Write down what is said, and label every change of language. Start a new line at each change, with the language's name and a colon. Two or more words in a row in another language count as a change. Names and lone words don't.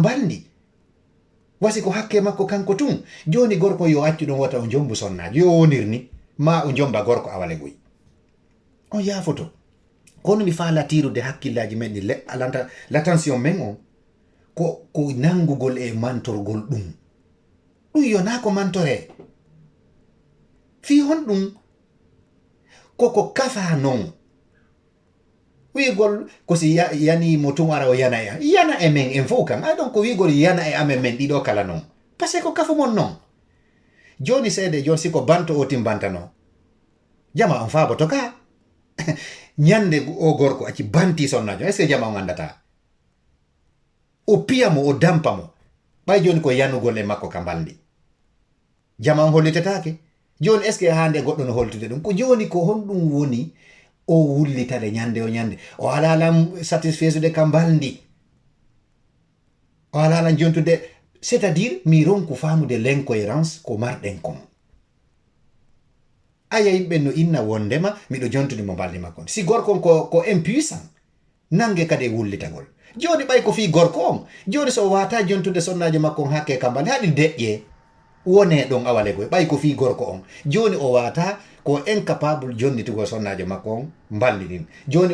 Fula: bandi wasi ko hakke makko kanko tun joni gorko yo accu ɗon wota o jombu sonnajo yo wonirni ma o jomba gorko awale guy on yaafoto kono mi faala tirude hakkillaji men ɗi l'attention men on ko nangugol e mantorgol ɗum yona ko mantore fi hon ɗum koko kafa non wigol ko si yani mo tun ara o yana e men en fof kan ɗon ko wigol yana e amen men ɗiɗo kala non
French: par ce que
Fula: ko kafu mon non joni seede joni siko banto o timbantano jama on faaboto ka ñande o gorko acci banti sonnajo
French: est ce que
Fula: jama on andata o piyamo o dampamo ɓay joni ko yanugol e makko ka baldi jama on hollitetake joni
French: est ce que
Fula: hande goɗɗo no holtude ɗum ko joni ko honɗum woni o wullitade ñande o ñande o alalan satisfaisude ka baldi o alalan jontude
French: c'est à dire
Fula: mi ronku famude l'incohérence ko marɗen kon aya yimɓe no inna wondema miɗo jontude mo baldi makko si gorkon ko impuissant nange kadi e wullitagol joni ɓay ko fi gorko on joni so wata jontude sonnajo makko on hakke ka baldi haɗi deƴƴe wone ɗon awale goy ɓay ko fi gorko on joni o wata ko incapable jonnitugo sonnajo makko on baldi ɗin joni